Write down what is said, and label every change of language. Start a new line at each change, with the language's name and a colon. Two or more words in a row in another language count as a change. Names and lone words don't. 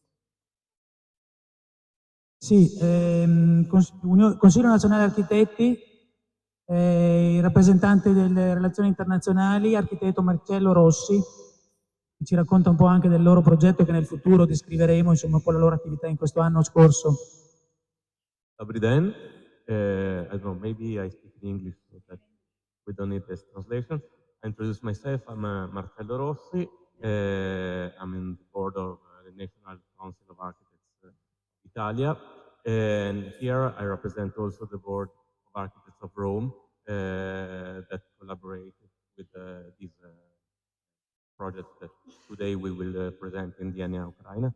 Italian: Sì, Consiglio Nazionale Architetti, il rappresentante delle relazioni internazionali, architetto Marcello Rossi, che ci racconta un po' anche del loro progetto che nel futuro descriveremo, insomma, un po' la loro attività in questo anno scorso.
Ukrainian: Добрий день.
English: I don't know, maybe I speak in English so that we don't need this translation. I introduce myself. I'm Marcello Rossi. I'm in the board of the National Council of Architects Italia. And here I represent also the board of architects of Rome that collaborated with this project that today we will present in DNA UCRAINO.